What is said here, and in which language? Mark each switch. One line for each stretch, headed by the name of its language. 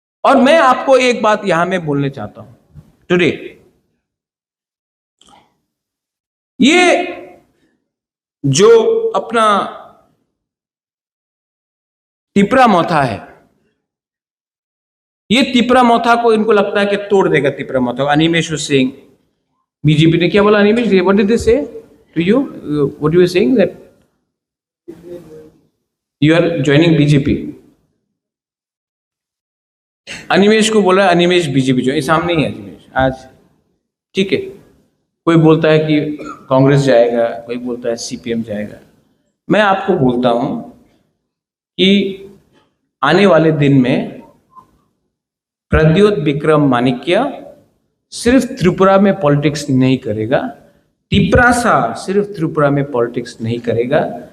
Hindi: और मैं आपको एक बात यहां में बोलने चाहता हूं टुडे, ये जो अपना तिपरा मोथा है, ये तिपरा मोथा को इनको लगता है कि तोड़ देगा तिपरा मोथा को। अनिमेश सिंह, बीजेपी ने क्या बोला?
English: Animesh, what did they say to you? What you were saying that you are joining BJP?
Hindi: Animesh को बोला अनिमेश बीजेपी जो, सामने ही है अनिमेश आज, ठीक है। कोई बोलता है कि कांग्रेस जाएगा, कोई बोलता है सीपीएम जाएगा। मैं आपको बोलता हूं कि आने वाले दिन में प्रद्योत विक्रम माणिक्य सिर्फ त्रिपुरा में पॉलिटिक्स नहीं करेगा, तिपरासा सिर्फ त्रिपुरा में पॉलिटिक्स नहीं करेगा।